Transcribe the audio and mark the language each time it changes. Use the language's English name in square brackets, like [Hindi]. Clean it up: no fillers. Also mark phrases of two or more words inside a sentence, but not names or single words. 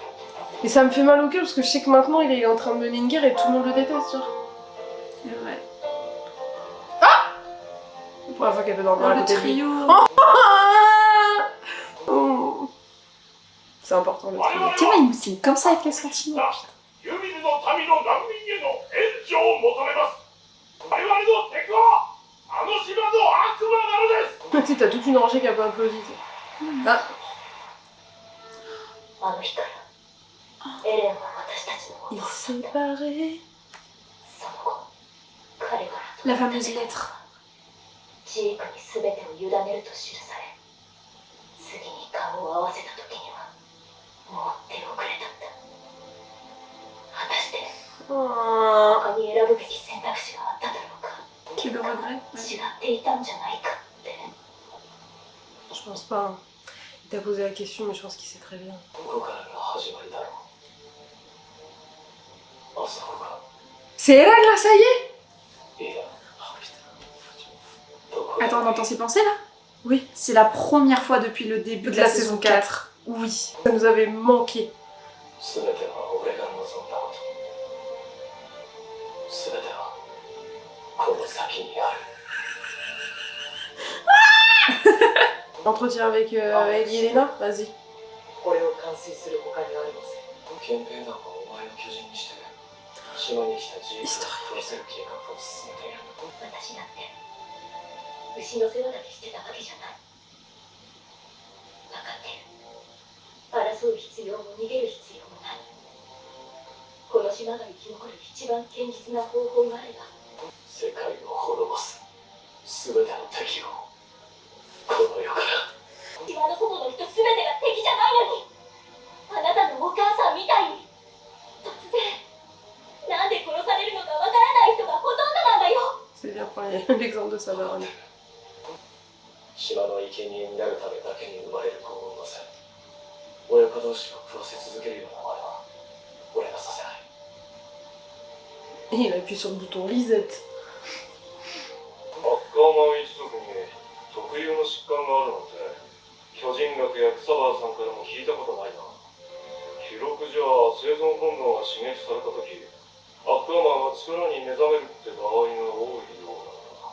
[French] Et ça me fait mal au cœur parce que je sais que maintenant, il est en train de mener une guerre et tout le monde le déteste, genre. C'est vrai. La première fois qu'elle peut dormir à Le côté de lui. trio. Oh. C'est important, le trio. Tiens, il me signe comme ça avec les sentiments. [Japanese] ユミズの民の難民への援助を求めます。我々の敵はあの島の悪魔なのです。 [French] Tu sais, t'as toute une rangée qui a pas applaudi. Ah, [Japanese] あの日からエレンは私たちのも [French] il [Japanese] の。 [French] s'est barré. [Japanese] その後、彼から [French] La fameuse lettre. [Japanese] ジークに全てを委ねると記され、次に顔を合わせた時にはもう手遅れだった。果たして Oh. 他に選ぶべき選択肢があっただろうか。 [French] Qui le regrette. [Japanese] 違っていたんじゃないかって。 [French] Je pense pas. Hein. Il t'a posé la question, mais je pense qu'il sait très bien. [Japanese] ここからが始まりだろう。あそこが。 [French] C'est Eren là, ça y est? [Japanese] いや、 [French] Oh putain. [Japanese] どこが。 [French] Attends, on entend ses pensées là? Oui, C'est la première fois depuis le début de la saison 4. Oui, ça nous avait manqué. [Japanese] 全ては俺が望んだこと。全てはこの先にある。 [French] Entretien avec Ellie et Lena, vas-y. [Japanese] これを完遂する他にありません。憲兵団はお前を巨人にして島に来たジークを食わせる計画を進めている。私だって牛の世話だけしてたわけじゃない。分かってる。争う必要も逃げる必要もない。この島が生き残る一番堅実な方法があれば、世界を滅ぼす全ての敵をこの世から。島の外の人全てが敵じゃないのに、あなたのお母さんみたいに突然なんで殺されるのかわからない人がほとんどなんだよ。 [French] C'est bien premier l'exemple de sa daronne. [Japanese] 島の生贄になるためだけに生まれる子を産ませ、親子同士を食わせ続けるような真似は俺がさせない。 [French] Et il appuie sur le bouton reset. [Japanese] アッカーマン一族に特有の疾患があるなんて巨人学や草葉さんからも聞いたことないな。記録じゃ生存本能が刺激された時、アッカーマンは力に目覚めるって場合が多いようだな。